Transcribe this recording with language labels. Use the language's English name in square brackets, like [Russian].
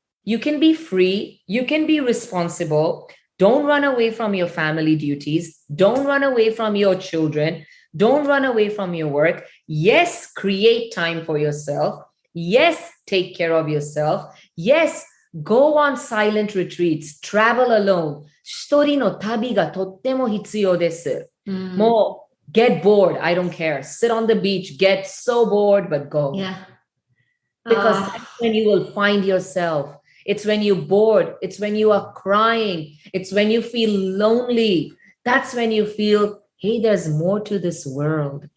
[English] You can be free. You can be responsible. Don't run away from your family duties. Don't run away from your children. Don't run away from your work. Yes, create time for yourself. Yes, take care of yourself. Yes, go on silent retreats. Travel alone. [Japanese] 一人の旅がとっても必要です。 [English] もう get bored. I don't care. Sit on the beach. Get so bored, but go. Yeah. Because that's when you will find yourself. It's when you're bored. It's when you are crying. It's when you feel lonely. That's when you feel, hey, there's more to this world.